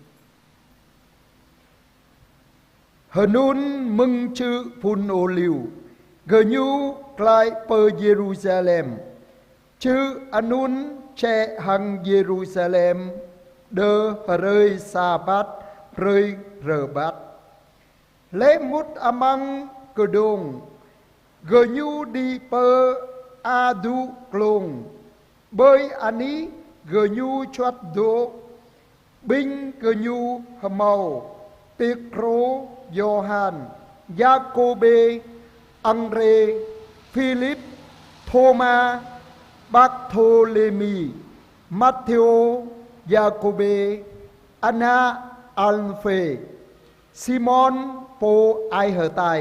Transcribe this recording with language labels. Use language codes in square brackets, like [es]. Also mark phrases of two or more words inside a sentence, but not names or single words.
[bdq] Hờnun mừng chữ phun ô liu gờ nhu lại pơ Jerusalem chữ anun che hằng Jerusalem đơ rơi sa bát rơi rờ bát lễ mút amang cơ đông gờ nhu đi pơ a du klong bơi ani gờ nhu choát đô binh gờ nhu hầm Pê-rô, Gioan, Gia-cô-bê, Ăng-rê, Phi-líp, Thô-ma, Bác-thô-lê-mi, Mát-thê-ô, Gia-cô-bê, Anna, Alphê, Simon, Po, Ai-hờ-tài,